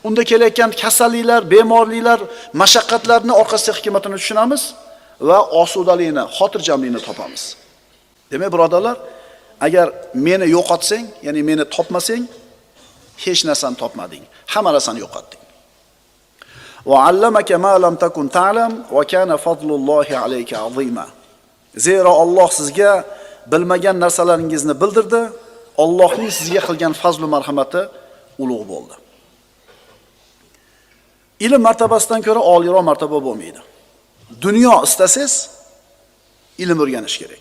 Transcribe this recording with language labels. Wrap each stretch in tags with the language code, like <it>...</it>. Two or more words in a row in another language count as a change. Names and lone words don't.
<uz>unda kelayotgan kasalliklar, bemorliklar, mashaqqatlarning orqasidagi hikmatini tushunamiz va osudalikni, xotirjamlikni topamiz. Demak, birodarlar, agar meni yo'qotsang, ya'ni meni topmasang, hech narsani topmading. Hamma narsani yo'qotding.</uz> <ar>وعلمك ما لم تكن تعلم وكان فضل الله عليك عظيما.</ar> <uz>Zero Alloh sizga bilmagan narsalaringizni bildirdi. Allohning sizga qilgan fazl va marhamati ulug' bo'ldi. Ilm martabasidan ko'ra oliroq martaba bo'lmaydi. Dunyo istasangiz ilm o'rganish kerak.</uz>